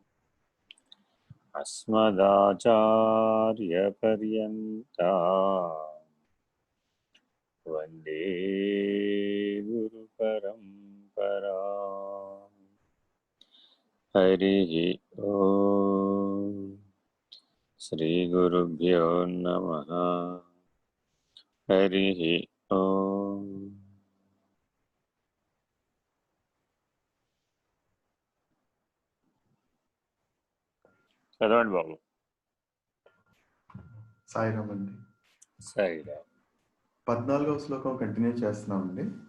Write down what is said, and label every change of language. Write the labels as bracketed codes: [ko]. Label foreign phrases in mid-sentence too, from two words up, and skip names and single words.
[sa] अस्मदाचार्यपर्यन्तां वन्दे गुरुपरम्पराम्। हरिः ओम्। श्रीगुरुभ्यो नमः। हरिः ओम्। [te] చదవండి బాబు. సాయిరామ్ అండి. సాయిరామ్. 14వ శ్లోకం కంటిన్యూ చేస్తున్నామండి.